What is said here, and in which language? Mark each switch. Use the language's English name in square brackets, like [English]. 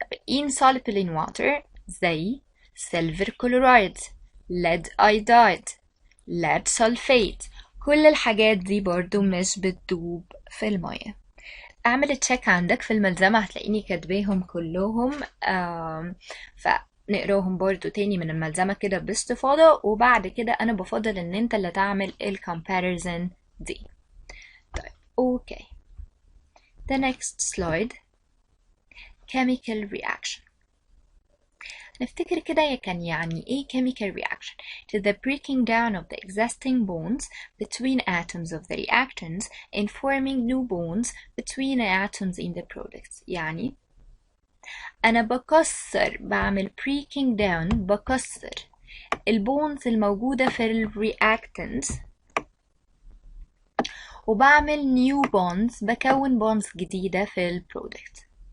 [Arabic] insoluble in water زي silver chloride، lead iodide، lead sulfate، كل الحاجات دي برضو مش بتدوب في المية. اعمل تشيك عندك في الملزمة هتلاقيني كاتباهم كلهم، فنقراهم برضو تاني من الملزمة كده باستفاضة، وبعد كده انا بفضل ان انت اللي تعمل الكومباريزن دي. طيب اوكي. [English] The next slide chemical reaction. نفتكر كده كان يعني ايه chemical reaction؟ It is the breaking down of the existing bonds between atoms of the reactants and forming new bonds between atoms in the products. [Arabic] يعني أنا بعمل breaking down، بكسر البونز الموجودة في الرياكتنتس وبعمل new bonds، بكون bonds جديدة في البرودكت.